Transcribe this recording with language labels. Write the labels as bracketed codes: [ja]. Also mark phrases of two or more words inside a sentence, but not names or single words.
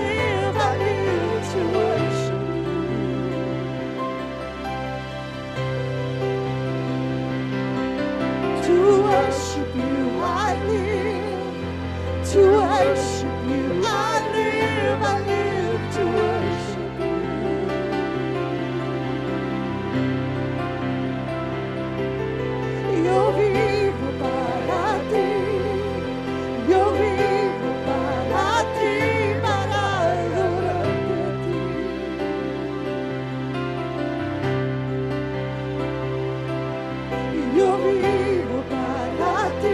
[en] I live to worship you. To worship you, I live. To worship you, I live. I live to worship you. [es] Io vivo para ti. Io vivo para ti, para adorarte a ti. Io vivo para ti.